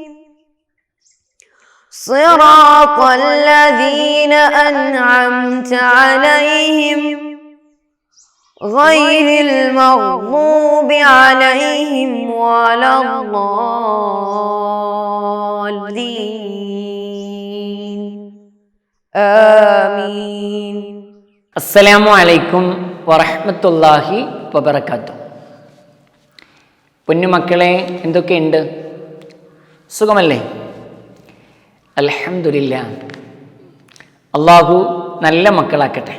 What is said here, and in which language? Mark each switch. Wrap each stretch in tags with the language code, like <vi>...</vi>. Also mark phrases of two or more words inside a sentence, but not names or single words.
<ar>صراط الذين أنعمت عليهم غير المغضوب عليهم ولا الضالين. آمين. السلام عليكم ورحمة الله وبركاته.</ar> <ml>പൊന്നുമക്കളെ, എന്തൊക്കെയുണ്ട്? സുഖമല്ലേ? അൽഹംദുലില്ലാഹ്. അല്ലാഹു നല്ല മക്കളാക്കട്ടെ.</ml>